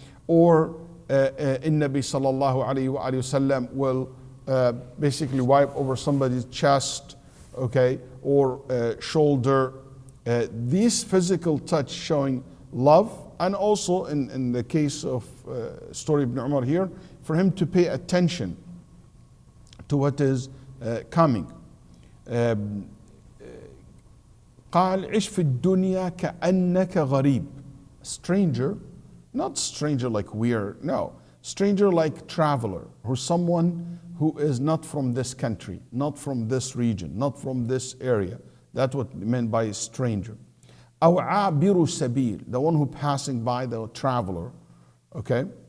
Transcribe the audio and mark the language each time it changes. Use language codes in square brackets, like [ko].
[en] Or in Nabi sallallahu alaihi wasallam will basically wipe over somebody's chest, okay, or shoulder. This physical touch showing love, and also in the case of story of Ibn Umar here, for him to pay attention to what is coming. [ar] قال عش في الدنيا كأنك غريب. [en] Stranger, not stranger like weird, no. Stranger like traveler, or someone who is not from this country, not from this region, not from this area. That's what meant by stranger. [ar] أو عابر سبيل, [en] the one who passing by, the traveler. Okay.